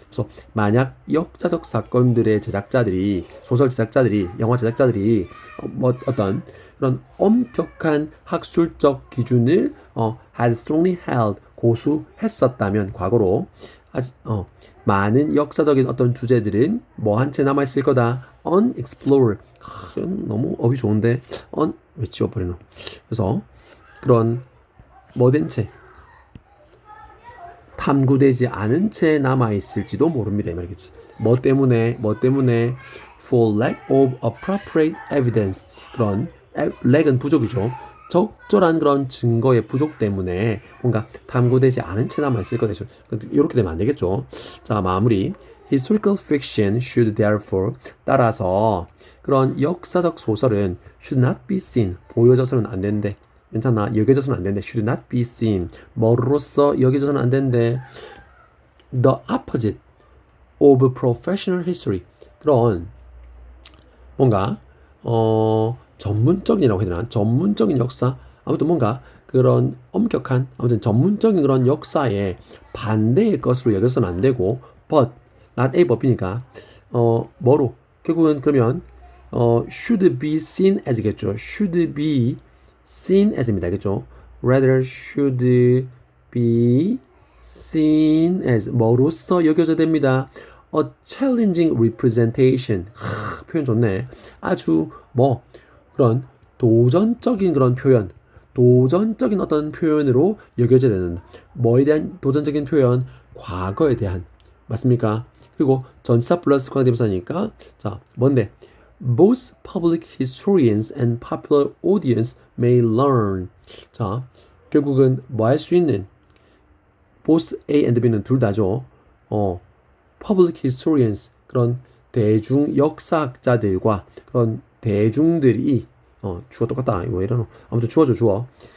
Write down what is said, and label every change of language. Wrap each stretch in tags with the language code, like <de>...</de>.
<ko>그래서 만약 역사적 사건들의 제작자들이 소설 제작자들이 영화 제작자들이 뭐 어떤 그런 엄격한 학술적 기준을</ko> <en>had strongly held</en> <ko>고수했었다면 과거로 많은 역사적인 어떤 주제들은 뭐 한 채 남아 있을 거다.</ko> <en>unexplored.</en> <ko>너무 어휘 좋은데 왜 지워버리노? 그래서 그런 뭐된 채 탐구되지 않은 채 남아있을지도 모릅니다. 이 말이겠지. 뭐 때문에?</ko> <en>for lack of appropriate evidence.</en> <ko>그런 lack은 부족이죠. 적절한 그런 증거의 부족 때문에 뭔가 탐구되지 않은 채 남아있을 거죠. 이렇게 되면 안 되겠죠. 자, 마무리.</ko> <en>Historical fiction should therefore</en> <ko>따라서 그런 역사적 소설은</ko> <en>should not be seen</en> <ko>보여져서는 안 된대. 괜찮아. 여겨져서는 안 된대.</ko> <en>should not be seen</en> <ko>뭐로서 여겨져서는 안 된대.</ko> <en>The opposite of professional history</en> <ko>그런 뭔가 전문적이라고 해야 되나? 전문적인 역사 아무튼 뭔가 그런 엄격한 아무튼 전문적인 그런 역사의 반대의 것으로 여겨서는 안 되고</ko> <en>but not a</en> <ko>법이니까 뭐로 결국은 그러면</ko> <en>should be seen as</en> <ko>겠죠.</ko> <en>should be seen as입니다.</en> <ko>그죠?</ko> <en>rather should be seen as</en> <ko>뭐로서 여겨져야 됩니다.</ko> <en>a challenging representation</en> <ko>표현 좋네. 아주 뭐 그런 도전적인 그런 표현 도전적인 어떤 표현으로 여겨져야 되는 뭐에 대한 도전적인 표현 과거에 대한 맞습니까? 그리고 전치사 플러스 관계대명사니까 자 뭔데?</ko> <en>Both public historians and popular audience may learn.</en> <ko>자 결국은 뭐 할 수 있는 both A and B는 둘 다죠. public historians 그런 대중 역사학자들과 그런 대중들이 주어 똑같다. 왜 이러노? 아무튼 주어죠, 주어.</ko>